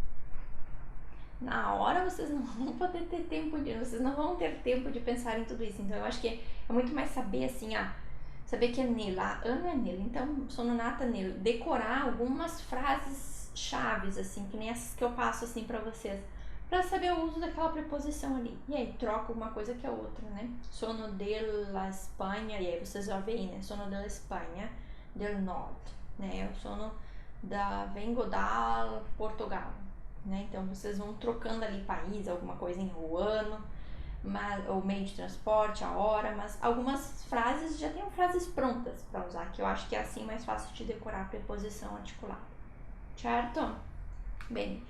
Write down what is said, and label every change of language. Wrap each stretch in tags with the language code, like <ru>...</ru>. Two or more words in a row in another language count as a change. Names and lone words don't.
<pt>Na hora vocês não vão poder ter tempo vocês não vão ter tempo de pensar em tudo isso. Então eu acho que é muito mais saber assim, saber que é nele, ano é nele.</pt> <it>Então, sono nata nele.</it> <pt>Decorar algumas frases chaves, assim, que nem essas que eu passo assim pra vocês, pra saber o uso daquela preposição ali. E aí troca uma coisa que a outra, né?</pt> <it>Sono della Espanha,</it> <pt>e aí vocês já veem, né?</pt> <it>Sono della Espanha, del Nord,</it> <pt>né?</pt> <it>Eu sono vengo da Portugal, né?</it> <pt>Então vocês vão trocando ali país, alguma coisa em o ano, o meio de transporte, a hora, mas algumas frases já tem frases prontas para usar, que eu acho que é assim mais fácil de decorar a preposição articulada, certo?</pt>